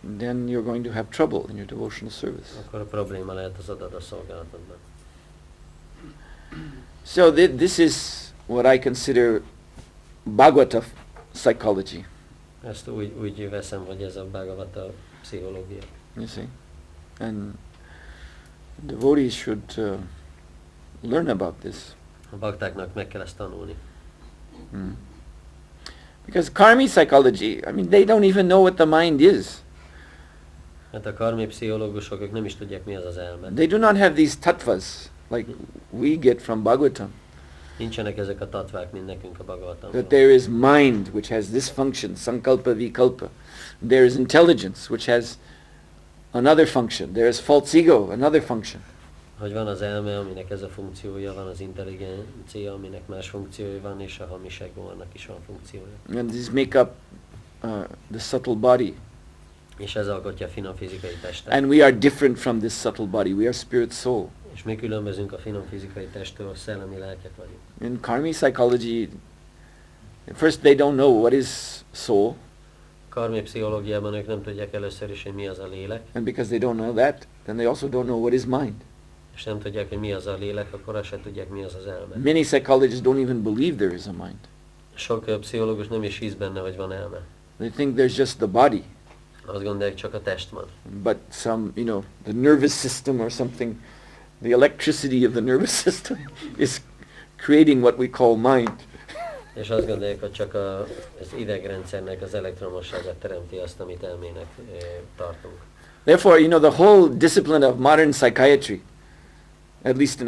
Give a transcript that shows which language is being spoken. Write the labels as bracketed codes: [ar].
[en] then you're going to have trouble in your devotional service. [hu] akkor a probléma lehet az adada szolgálatodban. [en] So this is what I consider Bhagavata psychology. [hu] Ezt úgy veszem, hogy ez a Bhagavata pszichológia. [en] You see? And devotees should learn about this. [hu] A baktáknak meg kell ezt tanulni. [en] Because karmi psychology, I mean, they don't even know what the mind is. [hu] Mert a karmi pszichológusok ők nem is tudják, mi az az elme. [en] They do not have these tattvas like we get from Bhagavatam. [hu] Nincsenek ezek a tatvák, mint nekünk a Bhagavatamban. [en] That there is mind which has this function, sankalpa vikalpa. There is intelligence which has another function. There is false ego, another function. [hu] Hogy van az elme, aminek ez a funkciója, van az intelligencia, aminek más funkciója van, és a hamis egónak is van funkciója. [en] And these make up the subtle body. [hu] És ez alkotja a finom fizikai testet. [en] And we are different from this subtle body. We are spirit soul. [hu] És mi különbözünk a finom fizikai testtől, szellemi lelkek vagyunk. [en] In karmi psychology, first they don't know what is soul. [hu] Karmi pszichológiában ők nem tudják először is, hogy mi az a lélek. [en] And because they don't know that, then they also don't know what is mind. [hu] És nem tudják, hogy mi az a lélek, akkor azt se tudják, mi az az elme. [en] Many psychologists don't even believe there is a mind. [hu] Sok pszichológus nem is hisz benne, hogy van elme. [en] They think there's just the body. [hu] Azt gondolják, csak a test van. [en] But some, the nervous system or something, the electricity of the nervous system is creating what we call mind. [hu] És azt gondolják, hogy csak az idegrendszernek az elektromossága teremti azt, amit elmének tartunk. [en] Therefore, the whole discipline of modern psychiatry, at least in